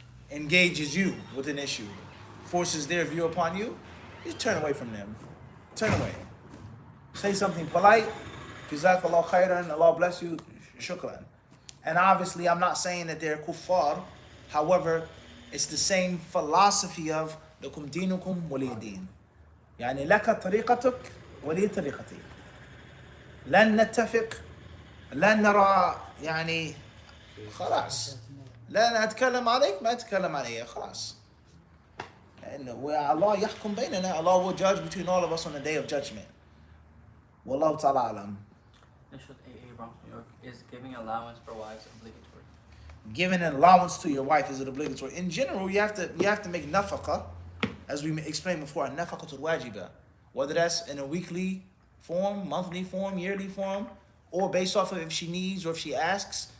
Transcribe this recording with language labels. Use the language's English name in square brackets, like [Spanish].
[English] Engages you with an issue, forces their view upon you, just turn away from them. Turn away. Say something polite, Jazakallah khairan, Allah bless you, shukran. And obviously, I'm not saying that they're kuffar. However, it's the same philosophy of lakum dinukum waliya din. [Arabic] يعني لك طريقتك ولي طريقتي. لن نتفق، لن نرى يعني خلاص. لا أتكلم عليك ما أتكلم علي خلاص. [English] And Allah [Arabic] يحكم بيننا. [English] Allah will judge between all of us on the day of judgment. Wallahu ta'ala alam. Initial AA Bronx, New York. Is giving allowance for wives obligatory? Giving an allowance to your wife, is it obligatory? In general, you have to make nafaqah, as we explained before, nafaqatul wajiba, whether that's in a weekly form, monthly form, yearly form, or based off of if she needs or if she asks.